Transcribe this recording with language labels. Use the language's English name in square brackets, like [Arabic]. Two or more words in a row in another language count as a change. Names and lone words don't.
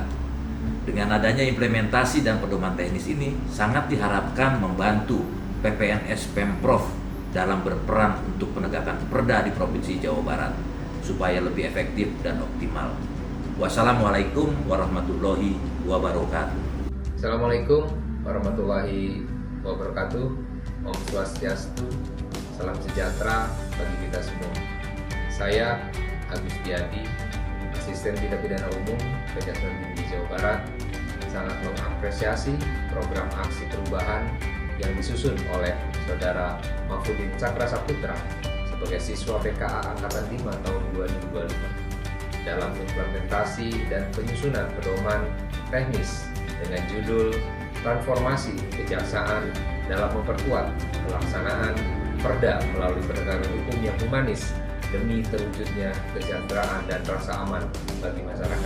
[Indonesian] Dengan adanya implementasi dan pedoman teknis ini sangat diharapkan membantu PPNS Pemprov dalam berperan untuk penegakan perda di Provinsi Jawa Barat supaya lebih efektif dan optimal. [Arabic] والسلام عليكم ورحمة الله وبركاته. السلام عليكم ورحمة الله وبركاته. [Balinese] Om Swastiastu, [Indonesian] salam sejahtera bagi kita semua. Saya Agus Diadi, Asisten Tindak Pidana Umum Kejaksaan Tinggi Jawa Barat, sangat mengapresiasi program aksi perubahan yang disusun oleh Saudara Mahfudin Cakra Saputra sebagai siswa PKA Angkatan 5 tahun 2025 dalam implementasi dan penyusunan pedoman teknis dengan judul Transformasi Kejaksaan dalam memperkuat pelaksanaan perda melalui penegakan hukum yang humanis demi terwujudnya kesejahteraan dan rasa aman bagi masyarakat.